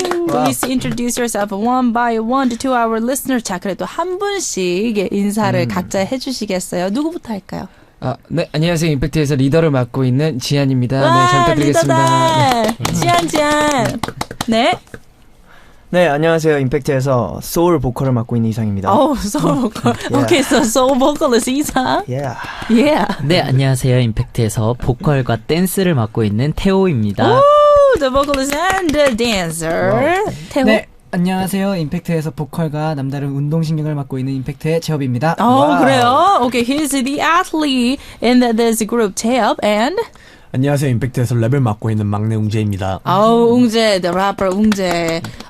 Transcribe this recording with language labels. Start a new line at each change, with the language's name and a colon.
English: Please introduce yourself one by one to our listeners.
Korean: 자, 그래도 한 분씩 인사를 각자 해주시겠어요? 누구부터 할까요? 네, 안녕하세요. 임팩트에서 리더를 맡고 있는 지안입니다. 네, 잘 부탁드리겠습니다. 리더다. 지안. 네. 네, 안녕하세요. 임팩트에서 소울 보컬을 맡고 있는 이상입니다.
English: 소울 보컬. Okay, so soul vocalist 이상. Yeah. Yeah.
Korean: 네, 안녕하세요. 임팩트에서 보컬과 댄스를 맡고 있는 태호입니다.
English: Ooh, the vocalist and the dancer.
Korean: 태호. 네, 안녕하세요. 임팩트에서 보컬과 남다른 운동신경을 맡고 있는 임팩트의 재업입니다. 그래요?
English: Okay, he's the athlete in this group, 태엽, and
Korean: 안녕하세요. 임팩트에서 랩을 맡고 있는 막내 웅재입니다.
English: 웅재, the rapper 웅재.